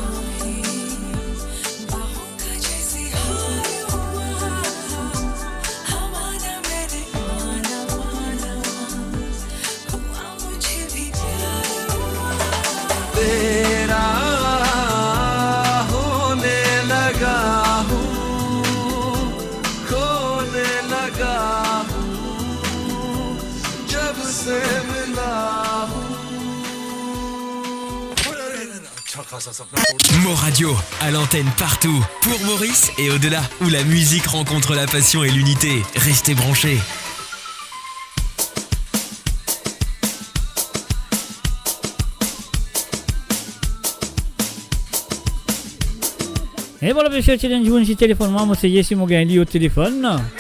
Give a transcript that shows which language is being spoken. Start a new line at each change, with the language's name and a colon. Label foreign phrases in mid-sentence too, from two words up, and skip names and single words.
Hindi: तेरा होने लगा हूँ खोने लगा हूँ जब से मिला हूँ
French: Mo Radio, à l'antenne partout, pour Maurice et au-delà, où la musique rencontre la passion et l'unité. Restez branchés. Et voilà, monsieur, tu as un petit téléphone, moi, c'est Yessi Mogali au téléphone.